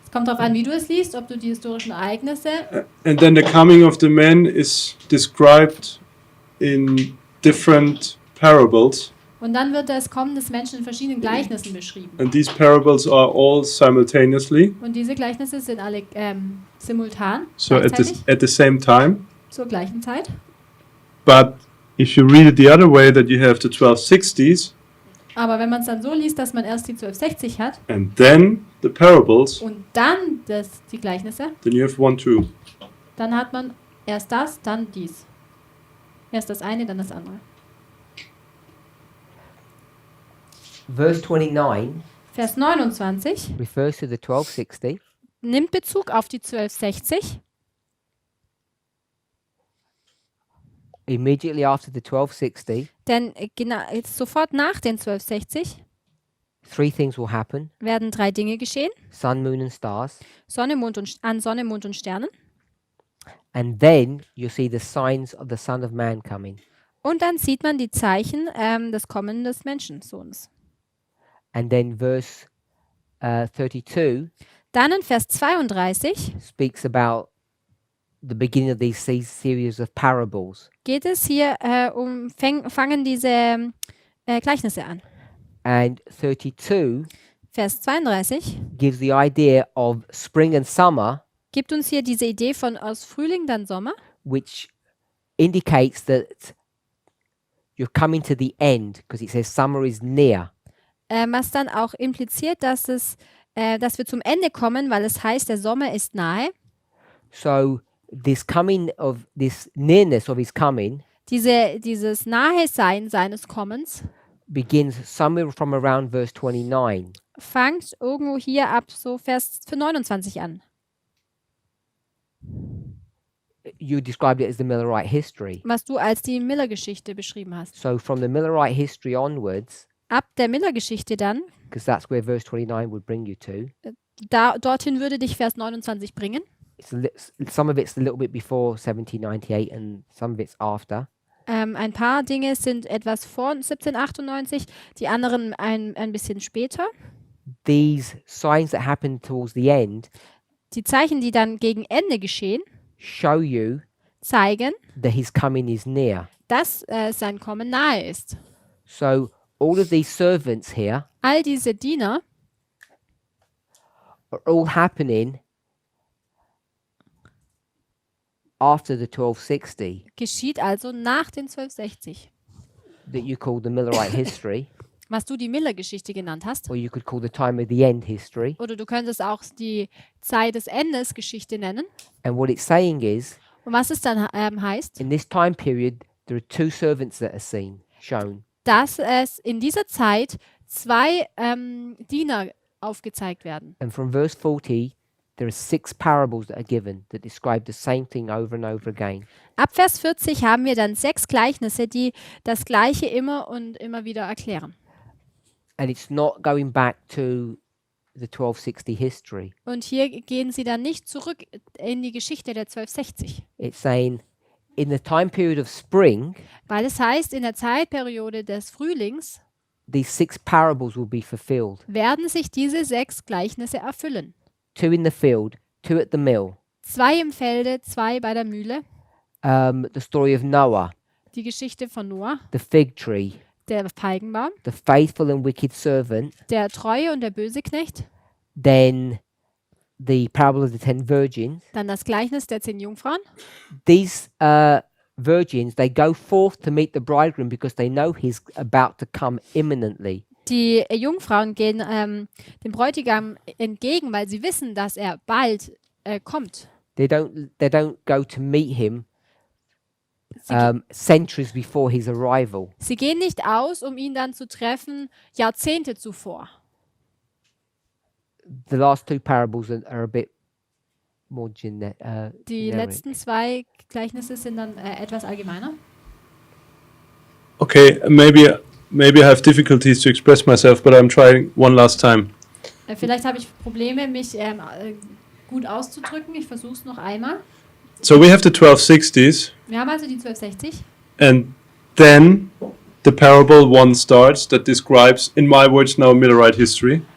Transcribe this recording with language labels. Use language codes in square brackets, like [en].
[de] Es kommt darauf an, wie du es liest, ob du die historischen Ereignisse [en] and then the coming of the man is described in different parables, [de] und dann wird das Kommen des Menschen in verschiedenen Gleichnissen beschrieben. [en] and these parables are all simultaneously, [de] Und diese Gleichnisse sind alle simultan, [en] so [de] gleichzeitig, [en] at the same time. [de] zur gleichen Zeit. [en] But if you read it the other way, that you have the 1260s, [de] Aber wenn man es dann so liest, dass man erst die 1260 hat [en] and then the parables, [de] und dann die Gleichnisse, [en] then you have 1, 2. [de] dann hat man erst das, dann dies. Erst das eine, dann das andere. [en] Verse 29 [de] Vers 29 [en] refers to the 1260. [de] nimmt Bezug auf die 1260. [en] Immediately after the 1260, [de] Denn jetzt sofort nach den 1260 [en] three things will happen: [de] werden 3 Dinge geschehen. [en] sun, moon, and stars. [de] Sonne, Mond und Sternen. [en] And then you see the signs of the Son of Man coming. [de] Und dann sieht man die Zeichen des Kommen des Menschensohns. [en] And then verse 32 [de] Dann in Vers 32 [en] speaks about the beginning of these series of parables. [de] geht es hier fangen diese Gleichnisse an. [en] And 32 [de] Vers 32 [en] gives the idea of spring and summer, [de] gibt uns hier diese Idee von aus Frühling, dann Sommer, [en] which indicates that you're coming to the end, because it says summer is near. [de] was dann auch impliziert, dass wir zum Ende kommen, weil es heißt, der Sommer ist nahe. [en] So this nearness of his coming [de] Dieses Nahe-Sein seines Kommens [en] begins somewhere from around verse 29. [de] fängt irgendwo hier ab so Vers 29 an. [en] you described it as the Millerite history. [de] was du als die Miller-Geschichte beschrieben hast. [en] So from the Millerite history onwards, [de] Ab der Miller-Geschichte dann, [en] because that's where verse 29 would bring you to. [de] dorthin würde dich Vers 29 bringen. [en] Some of it's a little bit before 1798 and some of it's after. [de] Ein paar Dinge sind etwas vor 1798, die anderen ein bisschen später. [en] These signs that happen towards the end [de] Die Zeichen, die dann gegen Ende geschehen, [en] show you [de] zeigen, [en] that his coming is near. [de] dass sein Kommen nahe ist. [en] So all of these servants here [de] All diese Diener [en] are all happening after the 1260 [de] geschieht also nach den 1260, [en] that you call the Millerite history, [de] was du die Miller-Geschichte genannt hast. [en] or you could call the time of the end history. [de] Oder du könntest auch die Zeit des Endes Geschichte nennen. [en] And what it's saying is, [de] Und was es dann heißt, [en] in this time period, there are two servants that are shown. [de] dass es in dieser Zeit zwei Diener aufgezeigt werden. [en] And from verse 40, there are 6 parables that are given that describe the same thing over and over again. [de] Ab Vers 40 haben wir dann 6 Gleichnisse, die das Gleiche immer und immer wieder erklären. [en] And it's not going back to the 1260 history. [de] Und hier gehen sie dann nicht zurück in die Geschichte der 1260. [en] It's saying, in the time period of spring, [de] Weil es heißt, in der Zeitperiode des Frühlings [en] these 6 parables will be fulfilled. [de] werden sich diese 6 Gleichnisse erfüllen. [en] 2 in the field, 2 at the mill. [de] 2 im Felde, 2 bei der Mühle. [en] The story of Noah, [de] Die Geschichte von Noah, [en] the fig tree, [de] der Feigenbaum, [en] the faithful and wicked servant, [de] der Treue und der böse Knecht. [en] then the parable of the 10 virgins. [de] Dann das Gleichnis der 10 Jungfrauen. [en] These virgins, they go forth to meet the bridegroom because they know he's about to come imminently. [de] Die Jungfrauen gehen dem Bräutigam entgegen, weil sie wissen, dass er bald kommt. [en] They don't go to meet him [de] Sie, [en] centuries before his arrival. [de] sie gehen nicht aus, um ihn dann zu treffen, Jahrzehnte zuvor. [en] The last 2 parables are a bit more [de] Die [en] generic. [de] letzten 2 Gleichnisse sind dann etwas allgemeiner. [en] Okay, maybe I have difficulties to express myself, but I'm trying one last time. [de] Vielleicht habe ich Probleme, mich gut auszudrücken. Ich versuche es noch einmal. [en] So we have the 1260s, [de] Wir haben also die 1260. [en] and then the parable 1 starts that describes, in my words now, Millerite history